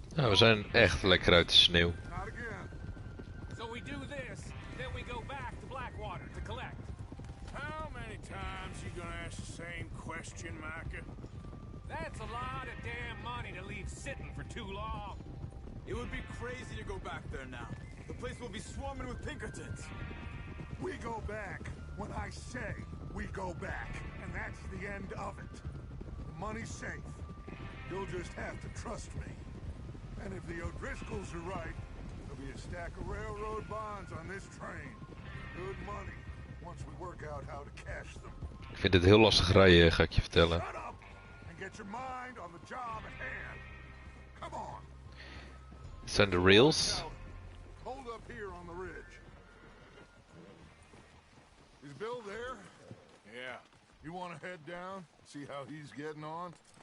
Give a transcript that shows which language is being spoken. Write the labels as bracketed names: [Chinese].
[Dutch] Nou, we zijn echt lekker uit de sneeuw. [English] Not again. So we do this, then we go back to Blackwater to collect. How many times you gonna ask the same question, Micah? That's a lot of damn money to leave sitting for too long. It would be crazy to go back there now. The place will be swarming with Pinkertons. We go back when I say we go back, and that's the end of it. The money's safe. You'll just have to trust me. And if the O'Driscolls are right, there'll be a stack of railroad bonds on this train. Good money, once we work out how to cash them. [Dutch] Ik vind het heel lastig rijden, ga ik je vertellen. [English] Shut up and get your mind on the job at hand. Come on. [Dutch] Dit zijn de rails. [English] Hold up here on the ridge. Is Bill there? Yeah. You want to head down, see how he's getting on?